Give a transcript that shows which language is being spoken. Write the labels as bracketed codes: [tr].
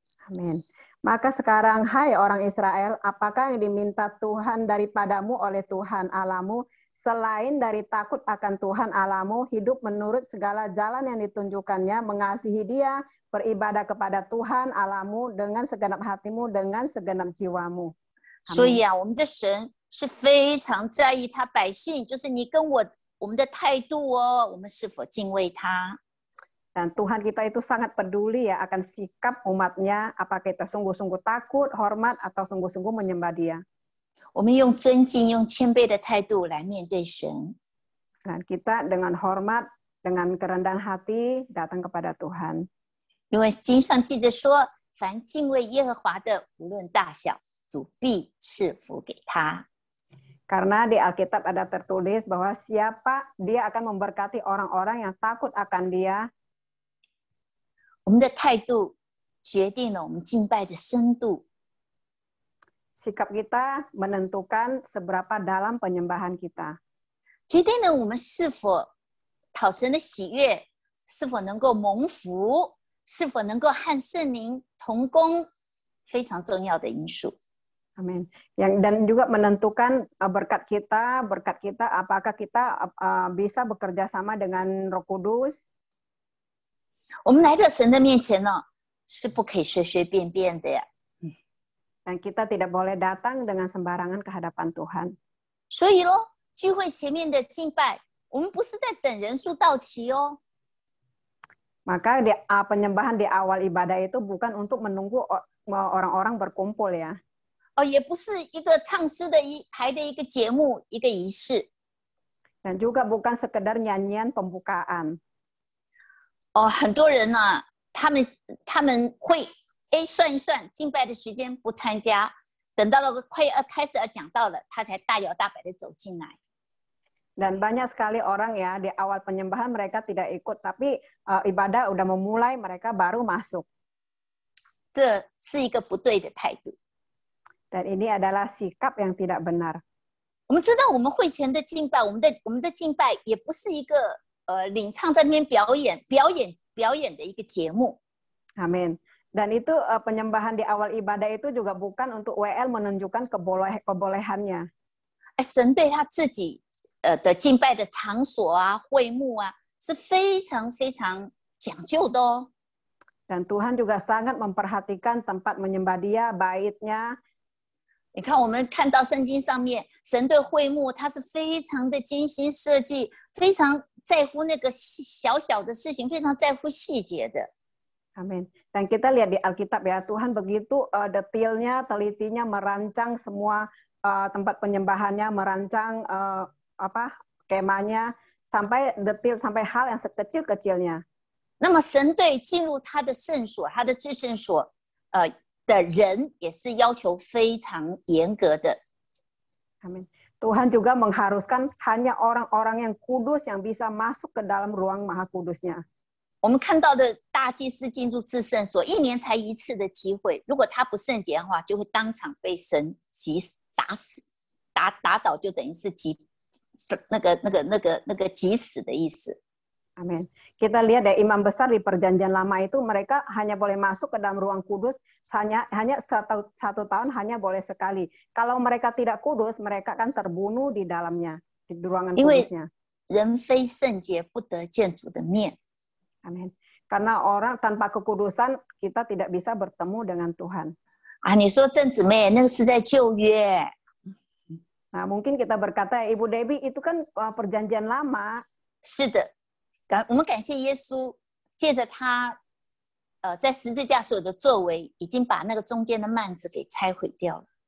[id] Amin. Maka sekarang, hai orang Israel, apakah yang diminta Tuhan daripadamu oleh Tuhan Allahmu, selain dari takut akan Tuhan Allahmu, hidup menurut segala jalan yang ditunjukkannya, mengasihi Dia, beribadah kepada Tuhan Allahmu dengan segenap hatimu, dengan segenap jiwamu. [zh] 所以啊，我们的神是非常在意他百姓，就是你跟我们的态度哦，我们是否敬畏他？ [id] Dan Tuhan kita itu sangat peduli ya akan sikap umatnya, apakah kita sungguh-sungguh takut, hormat, atau sungguh-sungguh menyembah Dia. [zh] 我们用尊敬、用谦卑的态度来面对神。 [id] Dan kita dengan hormat, dengan kerendahan hati datang kepada Tuhan. [zh] 因为经上记着说，凡敬畏耶和华的，无论大小，主必赐福给他。 [id] Karena di Alkitab ada tertulis bahwa siapa Dia akan memberkati orang-orang yang takut akan Dia. [zh] 我们的态度决定了我们敬拜的深度。 [id] Sikap kita menentukan seberapa dalam penyembahan kita. [zh] 决定了我们是否讨神的喜悦，是否能够蒙福，是否能够和圣灵同工，非常重要的因素。 [id] Amin. Dan juga menentukan berkat kita apakah kita bisa bekerja sama dengan Roh Kudus. [zh] 我们来到神的面前呢，是不可以随随便便的呀。 [id] Dan kita tidak boleh datang dengan sembarangan ke hadapan Tuhan. [zh] 所以咯，聚会前面的敬拜，我们不是在等人数到齐哦。 [id] Maka penyembahan di awal ibadah itu bukan untuk menunggu orang-orang berkumpul ya. [zh] 也不是一个唱诗的台的一个节目，一个仪式。 [id] Dan juga bukan sekedar nyanyian pembukaan. [zh] 很多人呢，他们会算一算敬拜的时间不参加，等到了快要开始要讲到了，他才大摇大摆的走进来。 [id] Dan banyak sekali orang ya di awal penyembahan mereka tidak ikut, tapi ibadah udah memulai mereka baru masuk. [zh] 这是一个不对的态度。 [id] Dan ini adalah sikap yang tidak benar. [zh] 我们知道，我们会前的敬拜，我们的敬拜也不是一个领唱在那边表演的一个节目。 [id] Amin. Dan itu penyembahan di awal ibadah itu juga bukan untuk WL menunjukkan kebolehannya. [zh] 神对他自己的敬拜的场所啊、会幕啊，是非常非常讲究的哦。 [id] Dan Tuhan juga sangat memperhatikan tempat menyembah Dia, baitnya. [zh] 你看，我们看到圣经上面，神对会幕他是非常的精心设计，非常在乎那个小小的事情，非常在乎细节的。 [id] Amin. Dan kita lihat di Alkitab ya, Tuhan begitu detailnya, telitinya merancang semua tempat penyembahannya, merancang kemahnya sampai detail, sampai hal yang sekecil-kecilnya. [zh] 那么神对进入他的圣所、他的至圣所，的人也是要求非常严格的。 [id] Amin. Tuhan juga mengharuskan hanya orang-orang yang kudus yang bisa masuk ke dalam ruang maha kudusnya. [zh] 我们看到的大祭司进入至圣所，一年才一次的机会，如果他不圣洁的话，就会当场被神打死，打倒，就等于是那个急死的意思。 [id] Amin. Kita lihat ya, imam besar di perjanjian lama itu mereka hanya boleh masuk ke dalam ruang kudus hanya satu tahun, hanya boleh sekali. Kalau mereka tidak kudus, mereka akan terbunuh di dalamnya, di ruangan kudusnya. [zh] 人非圣洁不得见主的面。 [id] Amin. Karena orang tanpa kekudusan kita tidak bisa bertemu dengan Tuhan. [zh] 你说郑姊妹，那个是在旧约。 [id] Nah, mungkin kita berkata, Ibu Debbie itu kan perjanjian lama. [zh] 是的。我们感谢耶稣，借着他，在十字架所有的作为，已经把那个中间的幔子给拆毁掉了。